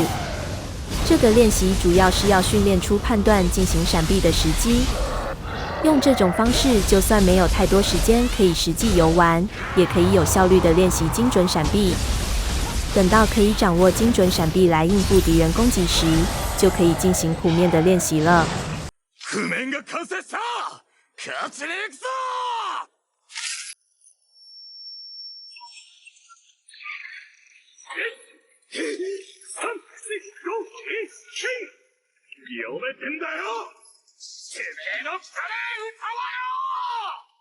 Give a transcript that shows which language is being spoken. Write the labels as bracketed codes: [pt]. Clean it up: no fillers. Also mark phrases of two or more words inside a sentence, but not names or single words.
[zh] 这个练习主要是要训练出判断进行闪避的时机。用这种方式，就算没有太多时间可以实际游玩，也可以有效率的练习精准闪避。等到可以掌握精准闪避来应付敵人攻击时，就可以进行谱面的练习了。 [ja] 譜面が完成した！勝ちに行くぞ！3、4、5、1、読めてんだよ！てめえの汚い歌はよ！